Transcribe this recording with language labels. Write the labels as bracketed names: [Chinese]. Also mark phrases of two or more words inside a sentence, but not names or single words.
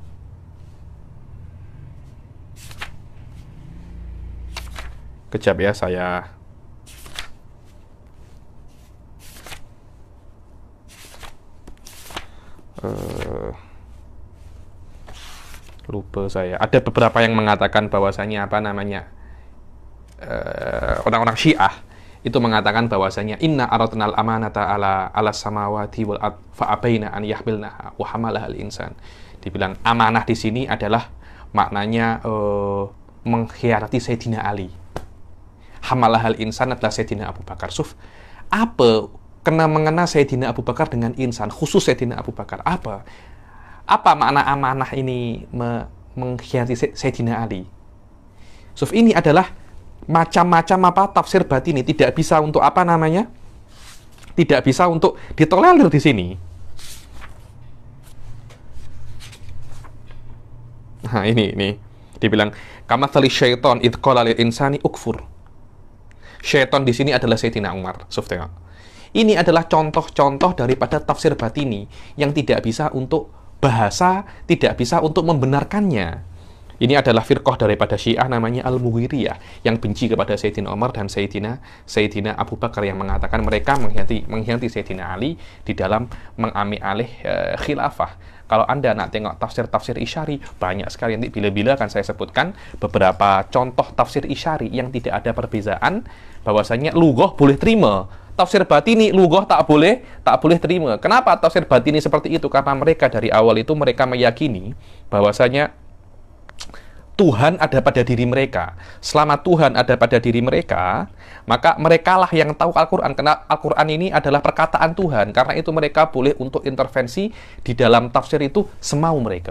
[Malay] Kejap ya, saya lupa saya. Ada beberapa yang mengatakan bahwasanya orang-orang Syiah itu mengatakan bahwasanya [Arabic] إنا عرضنا الأمانة على السماوات والأرض فأبين أن يحملنها وحملها الإنسان. [Malay] Dibilang amanah di sini adalah maknanya mengkhianati Sayyidina Ali. [Arabic] حملها الإنسان [Malay] adalah Sayyidina Abu Bakar. Apa kena mengena Sayyidina Abu Bakar dengan insan, khusus Sayyidina Abu Bakar? Apa makna amanah ini mengkhianati Sayyidina Ali? Ini adalah macam-macam tafsir batini, tidak bisa untuk tidak bisa untuk ditolerir di sini. Nah, ini dibilang [Arabic] كمثل الشيطان إذ قال للإنسان اكفر. [Malay] Syaitan di sini adalah Sayyidina Umar. Ini adalah contoh-contoh daripada tafsir batini yang tidak bisa untuk bahasa, tidak bisa untuk membenarkannya. Ini adalah firqah daripada Syiah namanya Al-Mughiriyah yang benci kepada Sayyidina Umar dan Sayyidina Abu Bakar, yang mengatakan mereka mengkhianati Sayyidina Ali di dalam mengambil alih khilafah. Kalau Anda nak tengok tafsir-tafsir Isyari, banyak sekali, nanti bila-bila akan saya sebutkan beberapa contoh tafsir Isyari yang tidak ada perbezaan, bahwasanya lughah boleh terima, tafsir batini lughah tak boleh terima. Kenapa tafsir batini seperti itu? Karena mereka dari awal itu mereka meyakini bahwasanya Tuhan ada pada diri mereka. Selama Tuhan ada pada diri mereka, maka merekalah yang tahu Al-Quran. Karena Al-Quran ini adalah perkataan Tuhan. Karena itu mereka boleh untuk intervensi di dalam tafsir itu semau mereka.